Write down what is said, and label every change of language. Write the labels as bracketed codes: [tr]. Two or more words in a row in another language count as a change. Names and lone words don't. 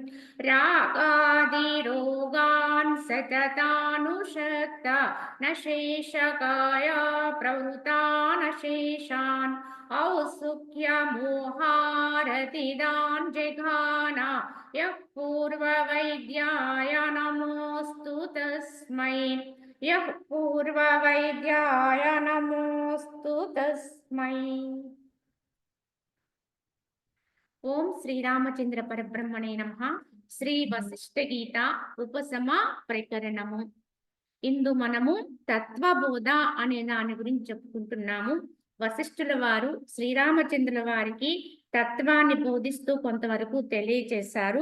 [sa] रागादिरोगान् सततानुषक्ता न शेषकाया प्रवृता न शेषान् औत्सुक्यमोहारतिदान् जघाना यः पूर्ववैद्याय नमोऽस्तु तस्मै यः पूर्ववैद्याय नमोऽस्तु तस्मै। ॐ श्रीरामचन्द्र परब्रह्मणे नमः. [te] శ్రీ వశిష్ఠ గీత ఉపశమ ప్రకరణము. ఇందు మనము తత్వబోధ అనే దాని గురించి చెప్పుకుంటున్నాము. వశిష్ఠుల వారు శ్రీరామచంద్రుల వారికి తత్వాన్ని బోధిస్తూ కొంతవరకు తెలియచేశారు.